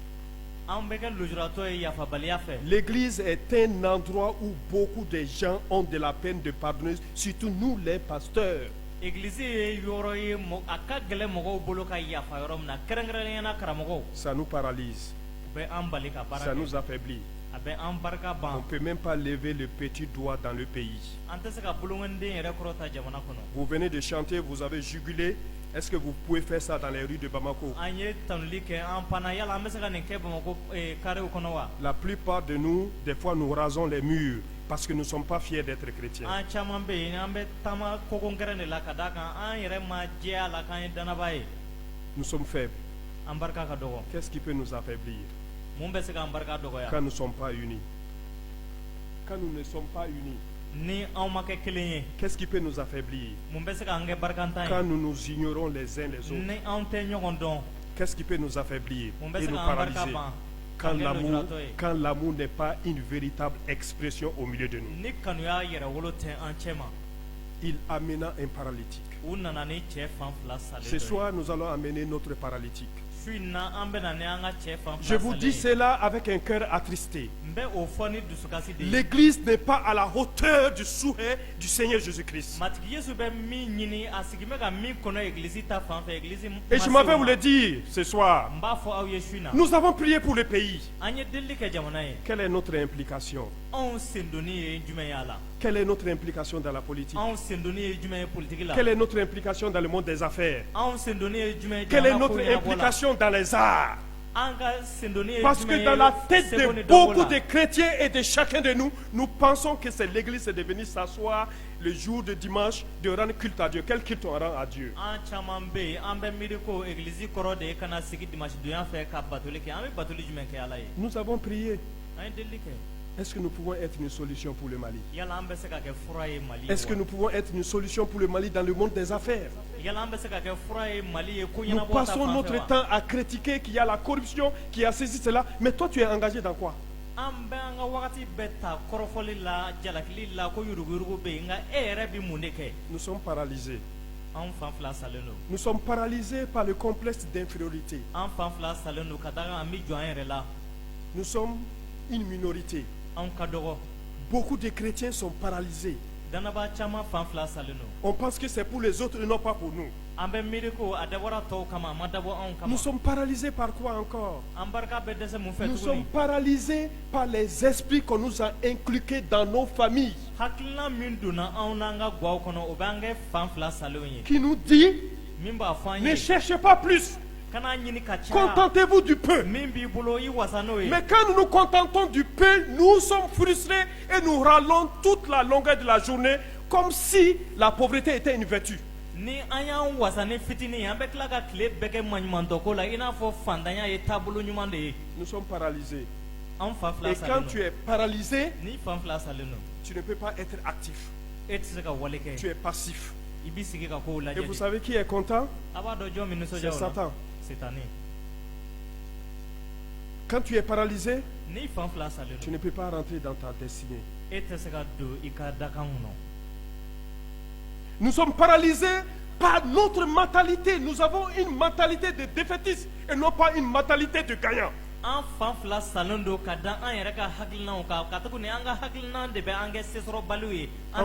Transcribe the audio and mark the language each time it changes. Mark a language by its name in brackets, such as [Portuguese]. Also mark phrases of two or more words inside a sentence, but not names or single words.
[French] L'église est un endroit où beaucoup de gens ont de la peine de pardonner, surtout nous les pasteurs. Ça nous paralyse. Ça nous affaiblit. [Bambara] an barika [French] On ne [Bambara] ban [French] peut même pas lever le petit doigt dans le pays. [Bambara] an tɛ se ka bolongɔniden yɛrɛ kɔrɔta jamana kɔnɔ. [French] Vous venez de chanter, vous avez jugulé. Est-ce que vous pouvez faire ça dans les rues de Bamako? [Bambara] An ye tanuli kɛ an panna yala an bɛ se ka nin kɛ Bamakɔ karew kɔnɔ wa? [French] La plupart de nous, des fois, nous rasons les murs parce que nous ne sommes pas fiers d'être chrétiens. [Bambara] An caman bɛ yen an bɛ taama kokongɛrɛn de la ka d'a kan an yɛrɛ ma jɛya la k'an ye danaba ye. [French] Nous sommes faibles. [Bambara] An barika ka dɔgɔ. [French] Qu'est-ce qui peut nous affaiblir [Bambara] Mun bɛ se k'an barika dɔgɔya? [French] quand nous ne sommes pas unis? Quand nous ne sommes pas unis, [Bambara] Ni anw ma kɛ kelen ye, [French] qu'est-ce qui peut nous affaiblir [Bambara] mun bɛ se k'an kɛ barikantan [French] quand [Bambara] ye? [French] nous nous ignorons les uns les autres? [Bambara] Ni anw tɛ ɲɔgɔn dɔn, [French] Qu'est-ce qui peut nous affaiblir [Bambara] mun bɛ [French] et [Bambara] se [French] nous [Bambara] k'an barika [French] paralyser [Bambara] ban? [French] quand [Bambara] K'an kɛ [French] l'amour, [Bambara] lujuratɔ ye. [French] quand l'amour n'est pas une véritable expression au milieu de nous? [Bambara] Ni kanuya yɛrɛ wolo tɛ an cɛ ma. [French] Il amena un paralytique. [Bambara] U nana ni cɛ fan fila salen [French] Ce [Bambara] dɔ ye. [French] soir, nous allons amener notre paralytique. [Bambara] Su in na an bɛ na ni an ka cɛ fan [French] Je [Bambara] fila [French] vous [Bambara] salen [French] dis [Bambara] ye. [French] cela avec un cœur attristé. [Bambara] N bɛ o fɔ ni dusukasi de ye. [French] L'église n'est pas à la hauteur du souhait du Seigneur Jésus-Christ. [Bambara] Matigi Yesu bɛ min ɲini a sigi bɛ ka min kɔnɔ église ta fan fɛ église [French] Et je m'en vais vous le dire ce soir. [Bambara] N b'a fɔ aw ye su in na. [French] Nous avons prié pour le pays. [Bambara] An ye delili kɛ jamana ye. [French] Quelle est notre implication? [Bambara] Anw sendonni ye jumɛn ye a la? [French] Quelle est notre implication dans la politique? [Bambara] Anw sendonni ye jumɛn ye politiki la? [French] Quelle est notre implication dans le monde des affaires? [Bambara] Anw sendonni ye jumɛn ye [French] Quelle est [Bambara] jamana [French] notre [Bambara] ko ɲɛnabɔ la? [French] implication dans les arts? [Bambara] An ka sendonni ye [French] Parce [Bambara] jumɛn [French] que [Bambara] ye [French] dans la tête [Bambara] seko ni [French] de [Bambara] dɔnko [French] beaucoup [Bambara] la? [French] de chrétiens et de chacun de nous, nous pensons que c'est l'église de venir s'asseoir le jour de dimanche, de rendre culte à Dieu. Quel culte on rend à Dieu? [Bambara] An caman bɛ yen an bɛ miiri ko église kɔrɔ de ye ka na sigi dimanche donya fɛ ka batoli kɛ an bɛ batoli jumɛn kɛ ala ye? [French] Nous avons prié. [Bambara] An ye delili kɛ. [French] Est-ce que nous pouvons être une solution pour le Mali? [Bambara] Yala an bɛ se ka kɛ fura ye Mali ye [French] Est-ce que [Bambara] wa? [French] nous pouvons être une solution pour le Mali dans le monde des affaires? [Bambara] Yala an bɛ se ka kɛ fura ye Mali ye ko [French] Nous [Bambara] ɲɛnabɔ ta [French] passons [Bambara] fan [French] notre [Bambara] fɛ wa? [French] temps à critiquer qu'il y a la corruption, qui a saisi cela. Mais toi, tu es engagé dans quoi? [Bambara] An bɛ an ka wagati bɛɛ ta kɔrɔfɔli la jalakili la ko yuruguyurugu bɛ yen nka e yɛrɛ bɛ mun de kɛ? [French] Nous sommes paralysés. [Bambara] An fan fila salen don. [French] Nous sommes paralysés par le complexe d'infériorité. [Bambara] An fan fila salen don ka da kan an bɛ jɔ an yɛrɛ la. [French] Nous sommes une minorité. [Bambara] An ka dɔgɔ. [French] Beaucoup de chrétiens sont paralysés. [Bambara] Danaba caman fan fila salen don. [French] On pense que c'est pour les autres et non pas pour nous. [Bambara] An bɛ miiri ko a dabɔra tɔw kama a ma dabɔ anw kama. [French] Nous sommes paralysés par quoi encore? [Bambara] An barika bɛ dɛsɛ mun fɛ [French] Nous [Bambara] tuguni? [French] sommes paralysés par les esprits qu'on nous a inculqués dans nos familles, [Bambara] Hakilina min donna anw n'an ka gaw kɔnɔ o b'an kɛ fan fila salenw ye. [French] qui nous dit, [Bambara] Min b'a fɔ an [French] ne [Bambara] ye [French] cherchez pas plus, [Bambara] kana ɲini ka caya. [French] contentez-vous du peu. [Bambara] Min b'i bolo i wasa n'o ye. [French] Mais quand nous nous contentons du peu, nous sommes frustrés et nous râlons toute la longueur de la journée comme si la pauvreté était une vertu. [Bambara] Ni an y'an wasa ni fitinin ye an bɛ tila ka tile bɛɛ kɛ maɲumantɔ ko la i n'a fɔ fantanya ye taabolo ɲuman de ye. [French] Nous sommes paralysés. [Bambara] An fan fila [French] Et [Bambara] salen [French] quand [Bambara] don. [French] tu es paralysé, [Bambara] Ni fan fila salen don. [French] tu ne peux pas être actif. [Bambara] E tɛ se ka wale kɛ. [French] Tu es passif. [Bambara] I b'i sigi ka kow [French] Et [Bambara] lajɛ [French] vous [Bambara] de. [French] savez qui est content? [Bambara] A b'a dɔn jɔn min [French] C'est [Bambara] nisɔndiya o la? [French] Satan. [Bambara] Sitani. [French] Quand tu es paralysé, [Bambara] Ni fan fila salen [French] tu [Bambara] don. [French] ne peux pas rentrer dans ta destinée. [Bambara] E tɛ se ka don i ka dakan kɔnɔ. [French] Nous sommes paralysés par notre mentalité. Nous avons une mentalité de défaitiste et non pas une mentalité de gagnant. [Bambara] An fan fila salen don ka da an yɛrɛ ka hakilinaw kan ka tuguni an ka hakilina de bɛ an kɛ sesɔrɔbaliw ye an